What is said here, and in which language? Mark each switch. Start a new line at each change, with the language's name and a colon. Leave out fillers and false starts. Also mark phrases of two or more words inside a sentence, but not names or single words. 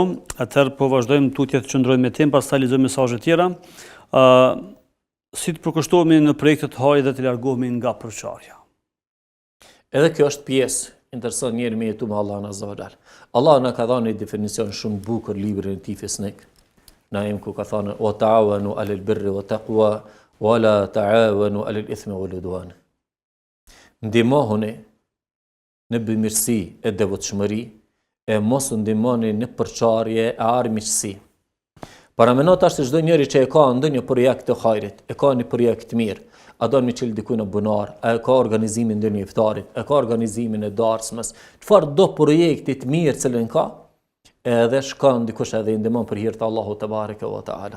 Albanian: Atëherë po vazhdojmë tutje të qëndrojmë me temë, pastaj lexojmë mesazhe tjera. Si të përkushtohemi në projekte të haja dhe të largohemi nga përçarja. Edhe kjo është pjesë intereson njëri me jetu me Allahun
Arabic: عز وجل.
Albanian: Allah na ka dhënë një definicion shumë bukur librin e tij Fisnik. Na em ku ka thënë
Arabic: وتعاونوا على البر والتقوى ولا تعاونوا على الإثم والعدوان.
Albanian: Ndihmohuni në bëmirësi e devotshmëri e mos u ndihmoni në përçarje e armiqësi. Para mendo tash se çdo njeri që e ka ndonjë projekt të hajrit, e ka një projekt të mirë, a do me qëllë diku në bunar, a e ka organizimin ndonjë iftarit, a ka organizimin e darsmës, çfarë do projektit mirë cilën ka, edhe shkon dikush edhe i ndihmon për hir të Allahut
Arabic: تبارك وتعالى.